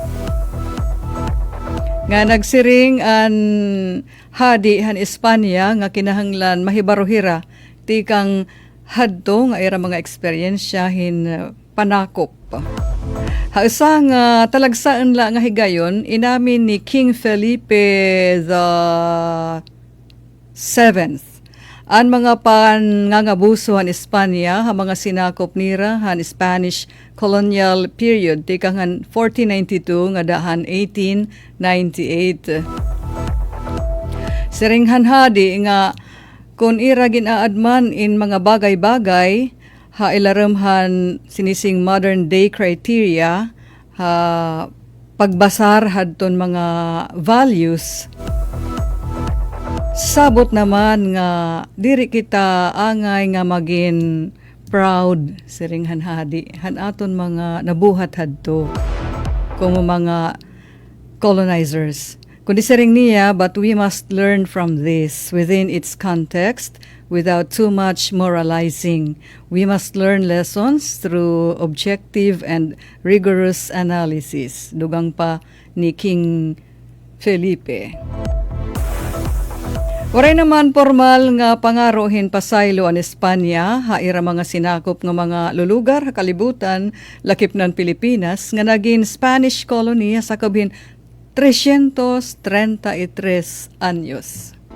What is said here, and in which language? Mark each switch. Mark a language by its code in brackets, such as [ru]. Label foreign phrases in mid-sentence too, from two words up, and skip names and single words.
[war] Nga nagsiring an hadi han Espanya nga kinahanglan mahibaruhira tikang hadto nga ira mga eksperyensya hin panakop. Hausa nga talagsaan la nga higayon inamin ni King Felipe the 7th ang mga pangangabuso han Espanya ha mga sinakop nira han [en] Spanish colonial period [war] tikang 1492 nga dahan 1898. Siringhan hadi nga kung ira ginaadman in mga bagay-bagay ha ilaramhan sinising [en] modern day criteria [war] ha pagbasar hadton mga values. Sabot naman nga diri kita angay nga maging proud siringhan hadi han aton mga nabuhat hadto kung mga colonizers. Kundi siring niya, [en] but we must learn from this within its context without too much moralizing. We must learn lessons through objective and rigorous analysis. [war] Dugang pa ni King Felipe. Waray naman formal nga pangarohin pasaylo an Espanya, haira mga sinakop nga mga lulugar ha kalibutan lakip ng Pilipinas nga naging [en] Spanish colony [war] sa kabin 333 anyos.